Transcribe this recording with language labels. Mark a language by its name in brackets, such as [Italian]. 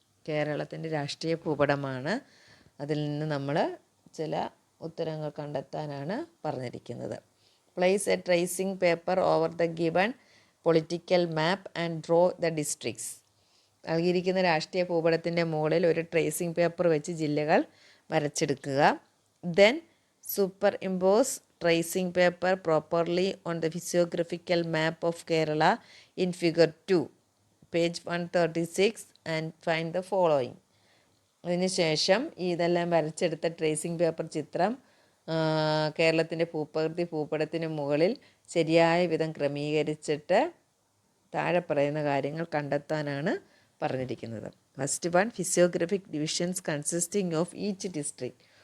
[Malayalam] കേരളത്തിൻ്റെ രാഷ്ട്രീയ ഭൂപടമാണ്. അതിൽ നിന്ന് നമ്മൾ ചില ഉത്തരങ്ങൾ കണ്ടെത്താനാണ് പറഞ്ഞിരിക്കുന്നത്. [English] Place a tracing paper over the given political map and draw the districts. [Malayalam] നൽകിയിരിക്കുന്ന രാഷ്ട്രീയ ഭൂപടത്തിൻ്റെ മുകളിൽ ഒരു ട്രേസിംഗ് പേപ്പർ വെച്ച് ജില്ലകൾ വരച്ചെടുക്കുക. [English] Then superimpose tracing paper properly on the physiographical map of Kerala in figure 2, page 136 and find the following. [Malayalam] അതിനുശേഷം ഇതെല്ലാം വരച്ചെടുത്ത tracing paper ചിത്രം കേരളത്തിൻ്റെ ഭൂപടത്തിന് മുകളിൽ ശരിയായ വിധം ക്രമീകരിച്ചിട്ട് താഴെ പറയുന്ന കാര്യങ്ങൾ കണ്ടെത്താനാണ് പറഞ്ഞിരിക്കുന്നത്. [English] First one, physiographic divisions consisting of each district.